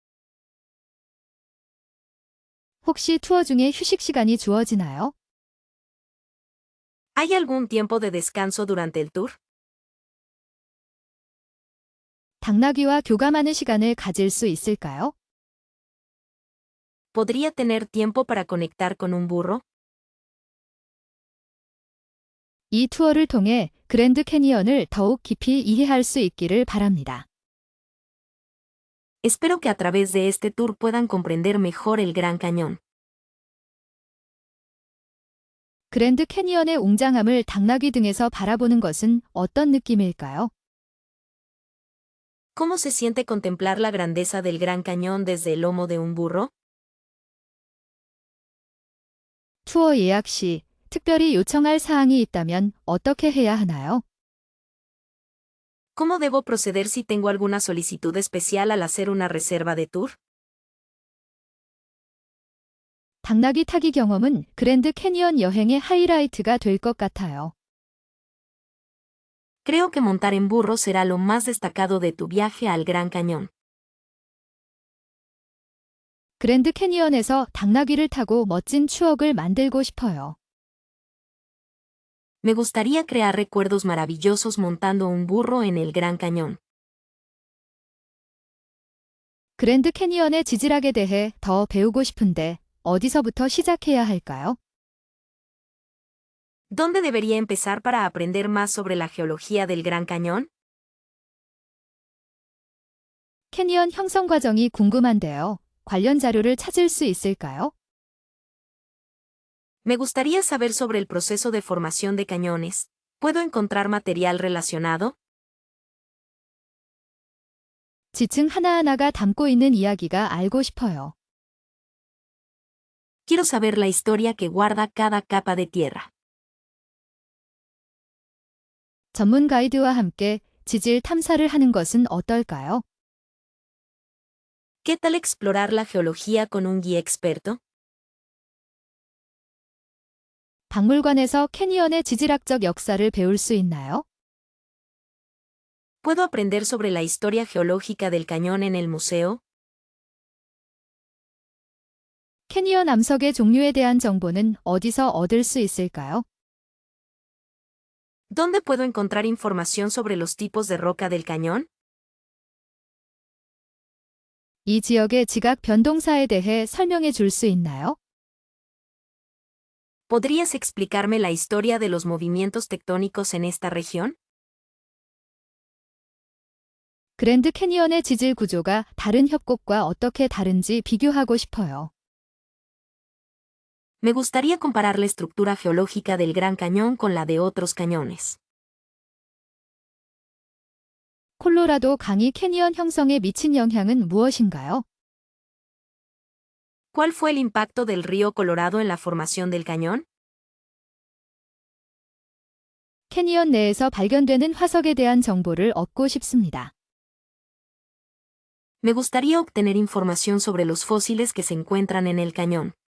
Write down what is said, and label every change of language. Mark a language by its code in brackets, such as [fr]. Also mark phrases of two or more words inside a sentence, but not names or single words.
[ko] 혹시 투어 중에 휴식 시간이 주어지나요? [es] ¿Hay algún tiempo de descanso durante el tour? [ko] 당나귀와 교감하는 시간을 가질 수 있을까요? [es] ¿Podría tener tiempo para conectar con un burro? [ko] 이 투어를 통해 그랜드 캐니언을 더욱 깊이 이해할 수 있기를 바랍니다. [es] Espero que a través de este tour puedan comprender mejor el Gran Cañón. [ko] 그랜드 캐니언의 웅장함을 당나귀 등에서 바라보는 것은 어떤 느낌일까요? [es] ¿Cómo se siente contemplar la grandeza del Gran Cañón desde el lomo de un burro? [ko] 투어 예약 시 특별히 요청할 사항이 있다면 어떻게 해야 하나요? [es] ¿Cómo debo proceder si tengo alguna solicitud especial al hacer una reserva de tour? [ko] 당나귀 타기 경험은 그랜드 캐니언 여행의 하이라이트가 될 것 같아요. [es] Creo que montar en burro será lo más destacado de tu viaje al Gran Cañón. [ko] 그랜드 캐니언에서 당나귀를 타고 멋진 추억을 만들고 싶어요. [es] Me gustaría crear recuerdos maravillosos montando un burro en el Gran Cañón. [ko] 그랜드 캐니언의 지질학에 대해 더 배우고 싶은데 어디서부터 시작해야 할까요? [es] ¿Dónde debería empezar para aprender más sobre la geología del Gran Cañón? [ko] 캐니언 형성 과정이 궁금한데요. 관련 자료를 찾을 수 있을까요? [es] Me gustaría saber sobre el proceso de formación de cañones. ¿Puedo encontrar material relacionado? [ko] 지층 하나하나가 담고 있는 이야기가 알고 싶어요. [es] Quiero saber la historia que guarda cada capa de tierra. [ko] 전문 가이드와 함께 지질 탐사를 하는 것은 어떨까요? [es] ¿Qué tal explorar la geología con un guía experto? [ko] 박물관에서 캐니언의 지질학적 역사를 배울 수 있나요? [es] ¿Puedo aprender sobre la historia geológica del cañón en el museo? [ko] 캐니언 암석의 종류에 대한 정보는 어디서 얻을 수 있을까요? [es] ¿Dónde puedo encontrar información sobre los tipos de roca del cañón? [ko] 이 지역의 지각 변동사에 대해 설명해 줄 수 있나요? [es] ¿Podrías explicarme la historia de los movimientos tectónicos en esta región? [ko] 그랜드 캐니언의 지질 구조가 다른 협곡과 어떻게 다른지 비교하고 싶어요. [es] Me gustaría comparar la estructura geológica del Gran Cañón con la de otros cañones. [ko] 콜로라도 강이 캐니언 형성에 미친 영향은 무엇인가요? [es] ¿Cuál fue el impacto del río Colorado en la formación del cañón? [ko] 캐니언 내에서 발견되는 화석에 대한 정보를 얻고 싶습니다. [es] Me gustaría obtener información sobre los fósiles que se encuentran en el cañón.